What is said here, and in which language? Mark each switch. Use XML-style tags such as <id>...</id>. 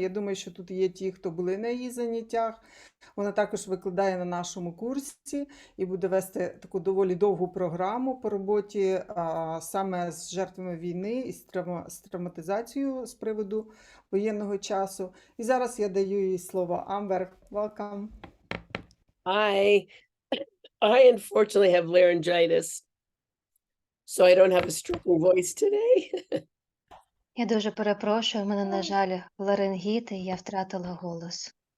<uk>Я думаю, що тут є ті, хто були на її заняттях. Вона також викладає на нашому курсі і буде вести таку доволі довгу програму по роботі саме з жертвами війни і з травматизацією з приводу воєнного часу. І зараз я даю їй слово.</uk> <en>Амбер, welcome. I unfortunately have laryngitis. So I don't have a strong voice today.</en> <uk>Я дуже перепрошую, в мене, на жаль, ларингіт, і я втратила голос.</uk>